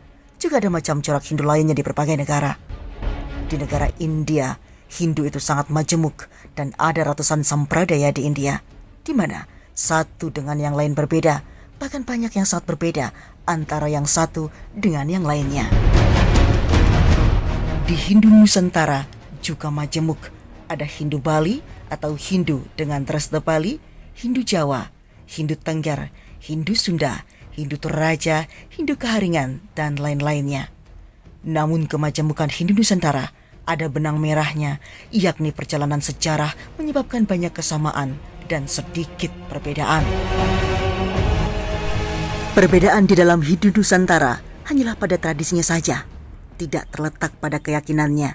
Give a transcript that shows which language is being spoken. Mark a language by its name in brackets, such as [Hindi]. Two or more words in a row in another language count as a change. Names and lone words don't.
[Indonesian] Juga ada macam corak Hindu lainnya di berbagai negara. Di negara India, Hindu itu sangat majemuk dan ada ratusan sampradaya di India, di mana satu dengan yang lain berbeda, bahkan banyak yang sangat berbeda antara yang satu dengan yang lainnya. Di Hindu Nusantara juga majemuk. Ada Hindu Bali atau Hindu dengan Tresna Bali, Hindu Jawa, Hindu Tengger, Hindu Sunda, Hindu Toraja, Hindu Kaharingan, dan lain-lainnya. Namun kemajemukan Hindu Nusantara ada benang merahnya, yakni perjalanan sejarah menyebabkan banyak kesamaan dan sedikit perbedaan. Perbedaan di dalam Hindu Nusantara hanyalah pada tradisinya saja, tidak terletak pada keyakinannya.